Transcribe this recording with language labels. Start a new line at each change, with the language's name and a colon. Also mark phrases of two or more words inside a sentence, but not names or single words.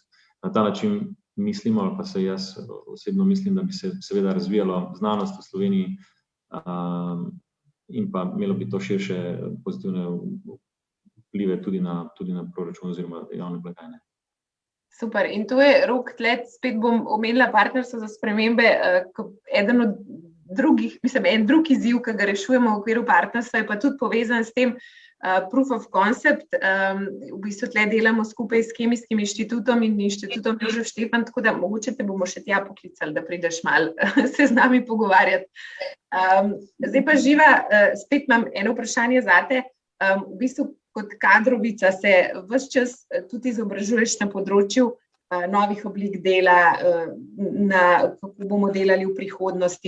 Slovenian: Na ta način mislimo, ali pa se jaz osebno mislim, da bi se seveda razvijalo znanost v Sloveniji in pa imelo bi to širše pozitivne vplive tudi na proračun oziroma javne blagajne. Super, in to je, Rok, spet bom omenila Partnerstvo za spremembe, eden od drugih, en drug izziv, ki ga rešujemo v okviru partnerstva, je pa tudi povezan s tem
English: proof of concept.
Slovenian: V bistvu tle delamo skupaj s Kemijskim inštitutom in inštitutom Jožef Štefan, tako da mogoče te bomo še tja poklicali, da prideš malo se z nami pogovarjati. Zdaj pa Živa, spet imam eno vprašanje zate. V bistvu kot kadrovica se ves čas tudi izobražuješ na področju novih oblik dela, kako bomo delali v prihodnosti.